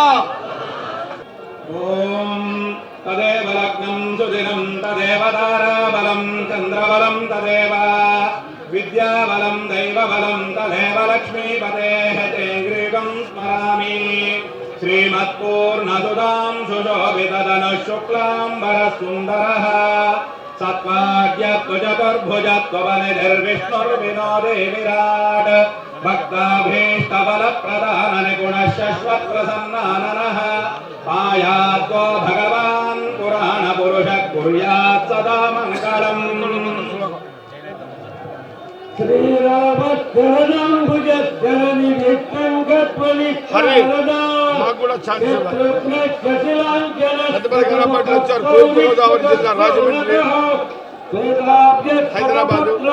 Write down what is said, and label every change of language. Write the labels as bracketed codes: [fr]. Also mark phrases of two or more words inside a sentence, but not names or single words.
[sa] ఓం తదేవ లగ్నం సుదినం తదేవ తారాబలం చంద్రబలం తదేవ విద్యాబలం దైవబలం తదేవ లక్ష్మీపతేః తే గ్రీవం స్మరామి శ్రీమత్పూర్ణసుదాం సుశోభితధనుః శుక్లాంబరసుందరः సత్వాద్యత్వచతుర్భుజత్వబలిర్విష్ణుర్వినోదే విరాట్ भक्ताभीष्टबलप्रधाननिगुणशश्वत्प्रसन्नाननः पायात्वो भगवान् पुराणपुरुषः कुर्यात् सदा मङ्गलम् [te] మాకు కూడా ఛాన్స్ వచ్చారు తూర్పుగోదావరి జిల్లా రాజమండ్రి హైదరాబాద్